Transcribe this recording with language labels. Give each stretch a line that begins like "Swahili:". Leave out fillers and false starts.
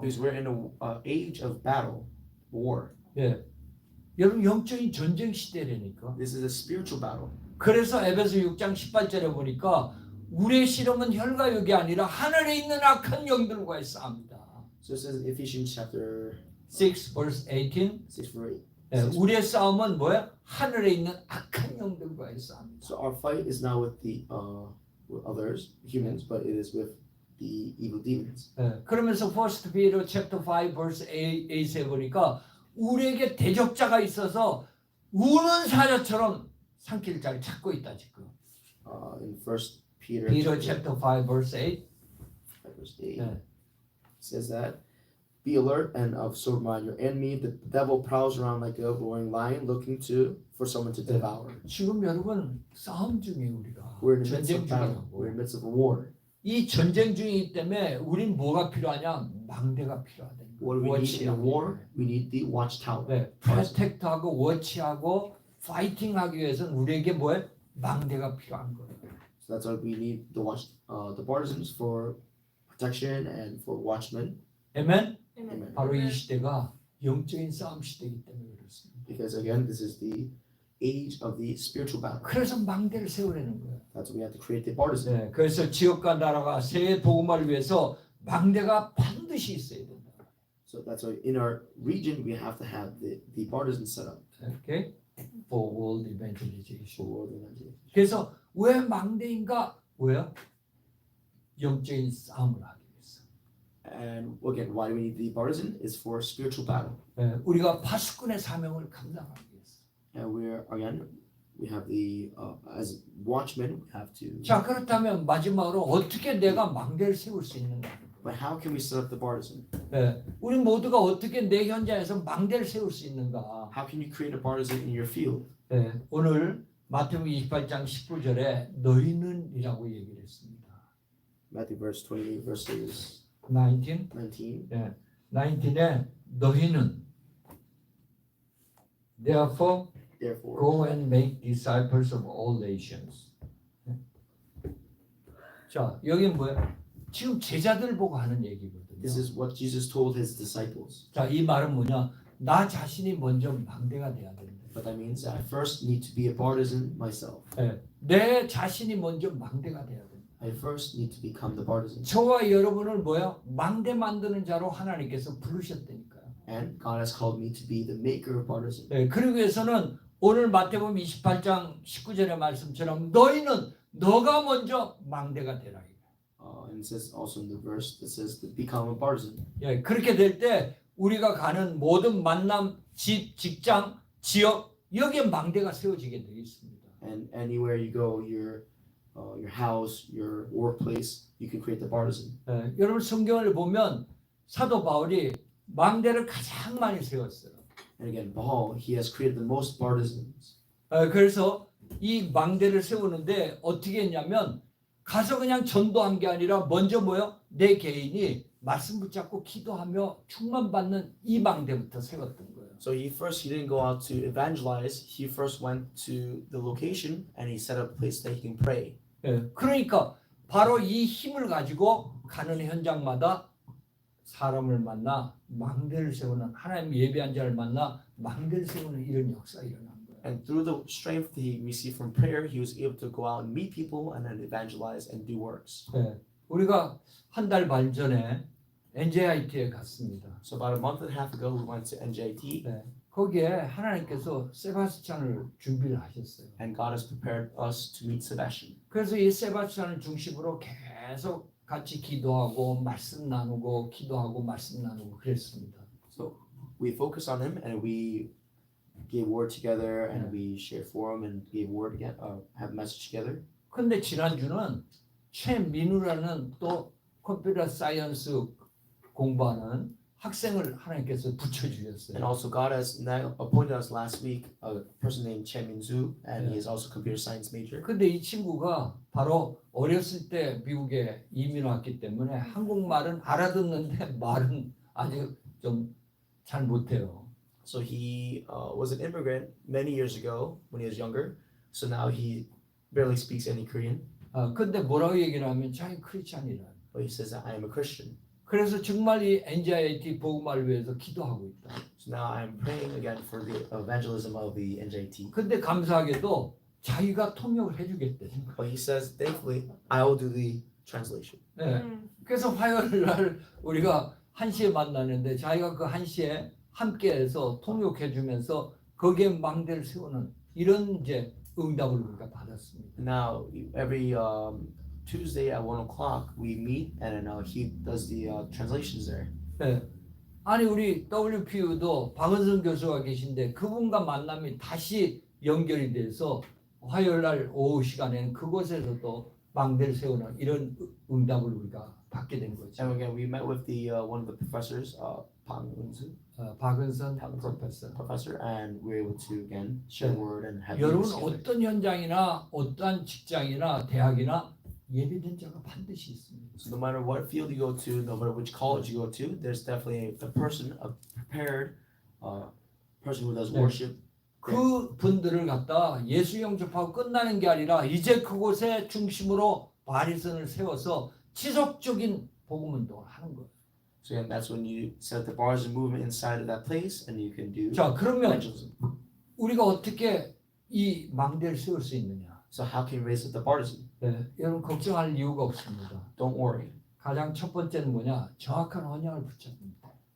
English: Because we're in a age of battle, war.
Korean: 예. 여러분 영적인 전쟁 시대라니까.
English: This is a spiritual battle.
Korean: 그래서 에베소 6장 18절에 보니까 우리의 씨름은 혈과 육이 아니라 하늘에 있는 악한 영들과의 싸움이다.
English: So it says in Ephesians chapter 6 verse 18. 6 verse 8.
Korean: 예, 우리의 싸움은 뭐야? 하늘에 있는 악한 영들과의 싸움이다.
English: So our fight is not with the with others, humans, but it is with the evil demons.
Korean: 예, 그러면서
English: 1 Peter chapter 5 verse 8
Korean: 에 보니까 우리에게 대적자가 있어서 우는 사자처럼 산길 잘 찾고 있다 지금.
English: In 1 Peter Peter chapter 5 verse 8. verse 8
Korean: 네.
English: says that be alert and of sober mind. Your enemy, the devil, prowls around like a roaring lion, looking for someone to devour.
Korean: 지금 여러분 싸움 중에 우리가
English: We're in the midst
Korean: 전쟁
English: of battle.
Korean: 중이라고.
English: We're in the midst of a war.
Korean: 이 전쟁 중이기 때문에 우린 뭐가 필요하냐? 망대가 필요하다. What do we need in a war? We need the watchtower. 네, 프로텍트하고 워치하고 파이팅하기 위해서는 우리에게 뭐에 망대가 필요한 거예요.
English: So that's why we need the partisans for protection and for watchmen.
Korean: 아멘.
English: Amen.
Korean: 바로 이 시대가 영적인 싸움 시대이기 때문에 그렇습니다.
English: Because again, this is the age of the spiritual battle.
Korean: 그래서 망대를 세우려는 거예요.
English: That's why we have to create the partisan.
Korean: 네, 그래서 지역과 나라가 새 복음화를 위해서 망대가 반드시 있어야 된다.
English: So that's why in our region we have to have the partisan set up Okay? For world evangelization. for world evangelization.
Korean: 그래서 왜 망대인가? 왜요? 영적인 싸움을 하기 위해서.
English: And again, why do we need the partisan? Is for spiritual battle.
Korean: 네, 우리가 파수꾼의 사명을 감당하기 위해서.
English: And we have the as watchmen we have to.
Korean: 자, 그렇다면 마지막으로 어떻게 내가 망대를 세울 수 있는가?
English: But how can we set up the partisan?
Korean: 네, 우리 모두가 어떻게 내 현장에서 망대를 세울 수 있는가?
English: How can you create a partisan in your field?
Korean: 네, 오늘 마태복음 28장 19절에 너희는이라고 얘기를 했습니다.
English: Matthew verse 28 verses 19. 19.
Korean: 19에 너희는 Therefore
English: Therefore, go and make disciples of all nations.
Korean: 자, 여기는 뭐야? 지금 제자들 보고 하는 얘기거든요.
English: this is what Jesus told his disciples.
Korean: 자, 이 말은 뭐냐? 나 자신이 먼저 망대가 돼야 된다.
English: But that means I first need to be a partisan myself.
Korean: 네, 내 자신이 먼저 망대가 돼야 된다.
English: I first need to become the partisan.
Korean: 저와 여러분을 뭐야? 망대 만드는 자로 하나님께서 부르셨다니까요.
English: And God has called me to be the maker of partisan.
Korean: 네, 그러기 위해서는 오늘 마태복음 28장 19절의 말씀처럼 너희는 너가 먼저 망대가 되라.
English: And it says also in the verse that says to become a partisan.
Korean: 예, 그렇게 될 때 우리가 가는 모든 만남, 집, 직장, 지역 여기에 망대가 세워지게 되어 있습니다.
English: And anywhere you go, your house, your workplace, you can create the partisan.
Korean: 예, 여러분 성경을 보면 사도 바울이 망대를 가장 많이 세웠어요.
English: And again, Paul, he has created the most partisans.
Korean: 그래서 이 망대를 세우는데 어떻게 했냐면 가서 그냥 전도한 게 아니라 먼저 뭐요? 내 개인이 말씀 붙잡고 기도하며 충만받는 이 망대부터 세웠던 거예요.
English: So he didn't go out to evangelize. He first went to the location and he set up a place that he can pray.
Korean: 예, 그러니까 바로 이 힘을 가지고 가는 현장마다 사람을 만나 망대를 세우는 하나님 예배한 자를 만나 망대를 세우는 이런 역사가 일어난 거예요.
English: And through the strength that he received from prayer, he was able to go out and meet people and then evangelize and do works.
Korean: 예, 우리가 한 달 반 전에 NJIT에 갔습니다.
English: So about a month and a half ago, we went to NJIT,
Korean: 예, 거기에 하나님께서 세바스찬을 준비를 하셨어요.
English: and God has prepared us to meet Sebastian.
Korean: 그래서 이 세바스찬을 중심으로 계속 같이 기도하고 말씀 나누고 기도하고 말씀 나누고 그랬습니다.
English: So we focused on him and we gave word together and we shared forum and gave word again, have message together.
Korean: 근데 지난주는 최민우라는 또 컴퓨터 사이언스 공부하는 학생을 하나님께서 붙여주셨어요.
English: And also God has now appointed us last week a person named Chen Min-Zoo, and he is also computer science major.
Korean: 근데 이 친구가 바로 어렸을 때 미국에 이민 왔기 때문에 한국말은 알아듣는데 말은 아직 좀 잘 못해요.
English: So he was an immigrant many years ago when he was younger. So now he barely speaks any Korean,
Korean: 근데 뭐라고 얘기를 하면 자기 크리스찬이라.
English: but he says that I am a Christian.
Korean: 그래서 정말 이 NJIT 복음화를 위해서 기도하고 있다.
English: So now I am praying again for the evangelism of the NJT.
Korean: 근데 감사하게도 자기가 통역을 해주겠대.
English: But he says, thankfully, I will do the translation.
Korean: 네. 그래서 화요일 날 우리가 1시에 만나는데 자기가 그 1시에 함께해서 통역해주면서 거기에 망대를 세우는 이런 이제 응답을 우리가 받았습니다.
English: Now, every Tuesday at 1 o'clock, we meet, and he does the translations there.
Korean: 네. 아니 우리 WPU도 박은선 교수가 계신데 그분과 만남이 다시 연결이 돼서 화요일 날 오후 시간에는 그곳에서도 망대를 세우는 이런 응답을 우리가 받게 된 거죠.
English: And again, we met with the one of the professors, Pang Eun-soo,
Korean: 박은선 프로페서.
English: professor, and we were able to again share the word and have
Korean: 여러분
English: meetings together.
Korean: 어떤 현장이나 어떠한 직장이나 대학이나 예비된 자가 반드시 있습니다.
English: So no matter what field you go to, no matter which college you go to, there's definitely a person, a prepared person who does
Korean: 네.
English: worship.
Korean: 그 분들을 갖다 예수 영접하고 끝나는 게 아니라 이제 그곳에 중심으로 바리선을 세워서 지속적인 복음 운동을 하는 거예요.
English: So again, that's when you set the bars and movement inside of that place, and you can do
Korean: 자, 그러면
English: evangelism.
Korean: 우리가 어떻게 이 망대를 세울 수 있느냐?
English: So how can you raise up the partisan?
Korean: 네, 여러분 걱정할 이유가 없습니다.
English: Don't worry.
Korean: 가장 첫 번째는 뭐냐? 정확한 언약을 붙잡습니다.